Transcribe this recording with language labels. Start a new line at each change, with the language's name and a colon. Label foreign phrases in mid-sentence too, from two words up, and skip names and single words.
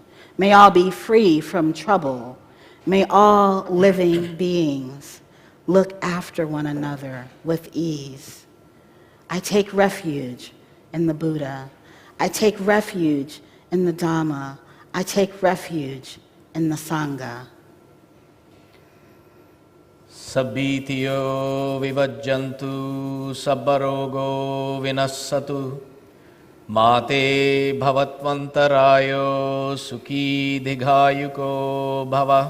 English: May all be free from trouble. May all living beings look after one another with ease. I take refuge in the Buddha. I take refuge in the Dhamma. I take refuge in the Sangha.
Pali: Sabbitiyo vivajjantu sabbarogo vinassatu mate bhavatvantarayo sukhi dighayuko bhava